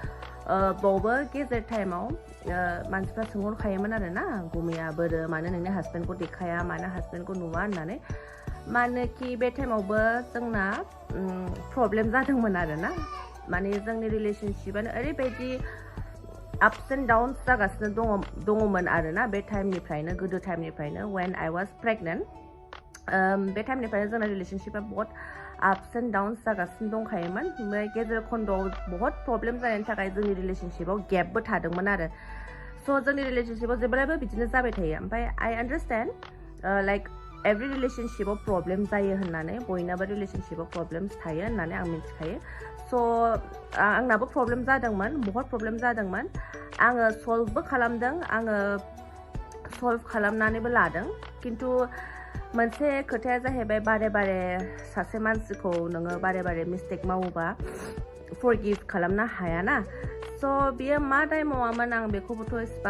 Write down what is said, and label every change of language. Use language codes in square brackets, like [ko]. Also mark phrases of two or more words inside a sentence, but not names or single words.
[brx] बावबो गेजेर टाइमाव मानसिफ्रा सोंहरखायोमोन आरो ना गुमैया बोरो मानो नोंनि हासबेन्डखौ देखाया मानो हासबेन्डखौ नुवा होननानै मानोकि बे टाइमावबो जोंना प्रब्लेम जादोंमोन आरो ना माने जोंनि रिलेशनशिपआनो ओरैबायदि [en] ups and downs [brx] जागासिनो दङमोन आरो ना बे टाइमनिफ्रायनो गोदो टाइमनिफ्रायनो [en] when I was pregnant [brx] बे टाइमनिफ्रायनो जोंना रिलेशनशिपआ बहुत [en] ups and downs [brx] जागासिनो दंखायोमोन ओमफ्राय गेजेर खन्दआव बहुत प्रब्लेम जानायनि थाखाय जोंनि रिलेशनशिपआव गेपबो थादोंमोन आरो so जोंनि रिलेशनशिपआव जेब्लायबो बिदिनो जाबाय थायो ओमफ्राय [en] I understand like every [brx] रिलेशनशिपआव प्रब्लेम जायो होननानै बयनाबो रिलेशनशिपआव प्रब्लेम्स थायो होननानै आं मिथिखायो so आंनाबो प्रब्लेम जादोंमोन बहुत प्रब्लेम जादोंमोन आङो सल्भबो खालामदों आङो सल्भ खालामनानैबो लादों खिन्थु मोनसे खोथाया जाहैबाय बारे सासे मानसिखौ नोङो बारे मिस्टेक मावोबा फरगिभ खालामनो हायाना so बियो मा दाय मावामोन आं बेखौबोथ' इसिबां